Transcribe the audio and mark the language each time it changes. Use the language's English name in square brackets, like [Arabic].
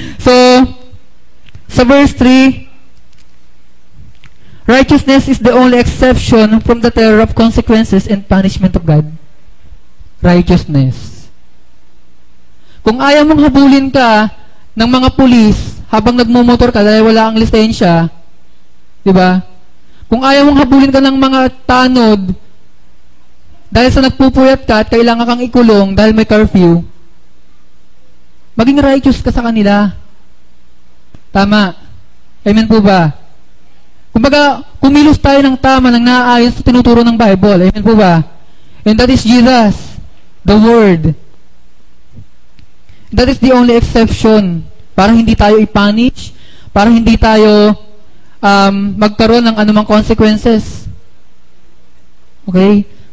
[English] So, sa verse 3, righteousness is the only exception from the terror of consequences and punishment of God. Righteousness. [Filipino] Kung ayaw mong habulin ka ng mga pulis habang nagmumotor ka dahil wala kang lisensya, di ba? Kung ayaw mong habulin ka ng mga tanod dahil sa nagpupuyat ka at kailangan kang ikulong dahil may curfew, maging righteous ka sa kanila. Tama. Amen po ba? Kumbaga, kumilos tayo ng tama ng naaayon sa tinuturo ng Bible. Amen po ba? [English] And that is Jesus, the Word. That is the only exception [Filipino] para hindi tayo i-punish, para hindi tayo magkaroon ng anumang consequences. Okay?